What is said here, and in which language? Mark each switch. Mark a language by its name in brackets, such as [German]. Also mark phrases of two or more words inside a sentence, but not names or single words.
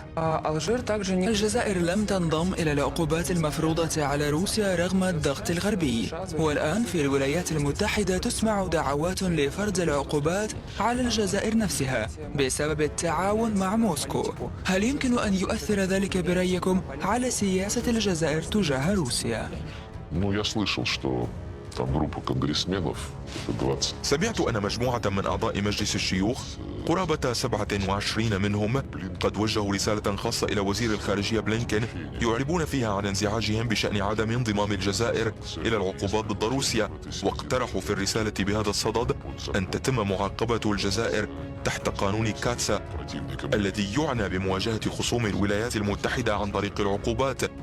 [Arabic] الجزائر لم تنضم إلى العقوبات المفروضة على روسيا رغم الضغط الغربي، والآن في الولايات المتحدة تسمع دعوات لفرض العقوبات على الجزائر نفسها بسبب التعاون مع موسكو. هل يمكن أن يؤثر ذلك برأيكم على سياسة الجزائر تجاه روسيا؟ [Russian] Я слышал, что там группа конгрессменов, 20. [Arabic] سمعت أن مجموعة من أعضاء مجلس الشيوخ قرابة 27 منهم قد وجهوا رسالة خاصة إلى وزير الخارجية بلينكن يعربون فيها عن انزعاجهم بشأن عدم انضمام الجزائر إلى العقوبات ضد روسيا، واقترحوا في الرسالة بهذا الصدد أن تتم معاقبة الجزائر تحت قانون كاتسا الذي يعنى بمواجهة خصوم الولايات المتحدة عن طريق العقوبات.